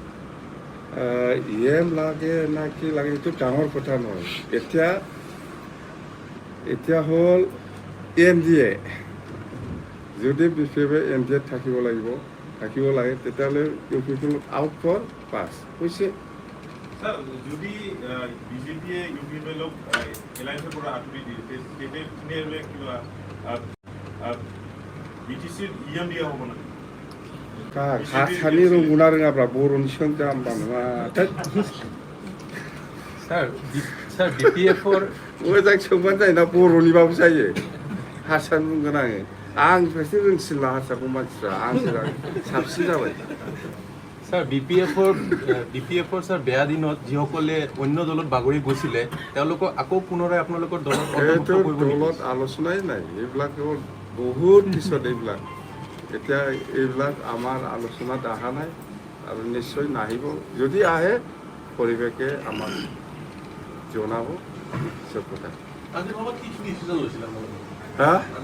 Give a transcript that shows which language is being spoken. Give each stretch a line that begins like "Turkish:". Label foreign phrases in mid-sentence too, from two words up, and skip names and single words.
Assamese: ইএম লাগে না কি লাগে এইটো ডাঙৰ কথা নহয় এতিয়া হ'ল এনডিএ যদি বিপিএফে এনডিএত থাকিব লাগে তেতিয়াহ'লে ইউপিপিএল আউট ফৰ পাছ হৈছে স্যার যদি বিজেপিয়ে ইউপিএফএলক এলায়েন্সের পৰা আঁতৰি দিয়ে তেতিয়াহ'লে কিবা বিটিচিৰ ইএম দিয়া হ'ব না
Bodo: खानि रोंगौना रोङाब्रा बर'नि सोंदों आंबा नङा
English: Sir, BPF4
Bodo: मोजां सोंबानो जायोना बर'निबाबो जायो हारसानि बुंगोन आङो आंनिफ्रायसो रोंसिनला हारसाखौ मानसिफ्रा आंसो साबसिन जाबाय
Assamese: Sir, BPF4 sir বেয়া দিনত যিসকলে অন্য দলত বাগৰি গৈছিলে তেওঁলোকক আকৌ পুনৰাই আপোনালোকৰ দলত অন্তৰ্ভুক্ত এইটো কৰিব নেকি? দলত আলোচনাই নাই এইবিলাক বহুত পিছত এইবিলাক এতিয়া এইবিলাক আমাৰ আলোচনাত অহা নাই আৰু নিশ্চয় নাহিব যদি আহে পৰিৱেশে আমাক জনাব চব কথা হা